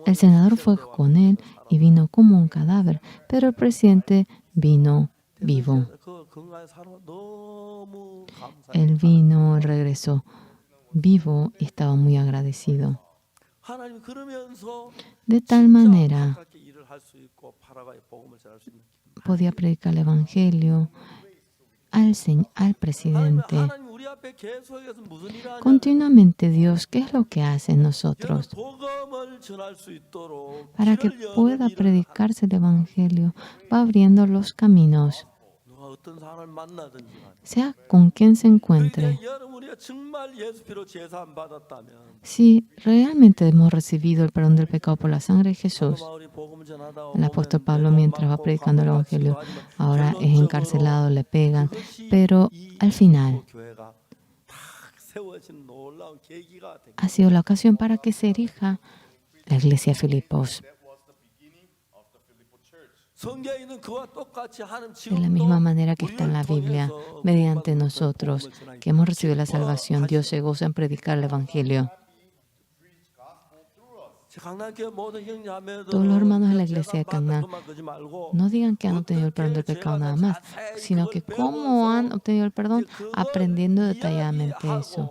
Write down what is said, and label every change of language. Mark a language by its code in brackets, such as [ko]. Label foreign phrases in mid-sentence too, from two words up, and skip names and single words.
[es] El senador fue con él y vino como un cadáver, pero el presidente vino vivo. [ko] 그 건강에 살아 너무 감사해요. [es] Él vino, regresó vivo y estaba muy agradecido. [ko] 하나님 그러면서 [es] De tal manera [ko] 가깝게 일을 할 수 있고 파라과이 복음을 전할 수 있는 기분. [es] podía predicar el evangelio al presidente. [ko] 하나님 우리 앞에 계속해서 무슨 일을 하냐? [es] Continuamente Dios, ¿qué es lo que hace en nosotros? [ko] 복음을 전할 수 있도록 [es] Para que [ko] 길을 여는 [es] pueda [ko] 일을 [es] predicarse el evangelio, va abriendo los caminos, [ko] 누가 어떤 사람을 만나든지 간에. [es] sea con quien se encuentre. [ko] 그런데 여러분 우리가 정말 예수 피로 제사함 받았다면 [es] Si realmente hemos recibido el perdón del pecado por la sangre de Jesús, [ko] 바울이 복음을 전하다 [es] el apóstol [ko] 보면 [es] Pablo, [ko] 매도 [es] mientras va [ko] 맞고 [es] predicando el [ko] 감옥 [es] evangelio, [ko] 갇히고 하지만 [es] ahora es [ko] 결론적으로 [es] encarcelado, le pegan, [ko] 그것이 [es] pero [ko] 이 [es] al final [ko] 교회가 탁 세워진 놀라운 계기가 된 [es] ha sido la ocasión para que se erija la iglesia de Filipos. [ko] 성경에 있는 그와 똑같이 하나님 [es] De la misma [ko] 지금도 [es] manera que está en la Biblia, mediante nosotros que hemos recibido la salvación, Dios se goza en predicar el Evangelio. Todos los hermanos de la iglesia de Canaán no digan que han obtenido el perdón del pecado nada más, sino que cómo han obtenido el perdón, aprendiendo detalladamente eso.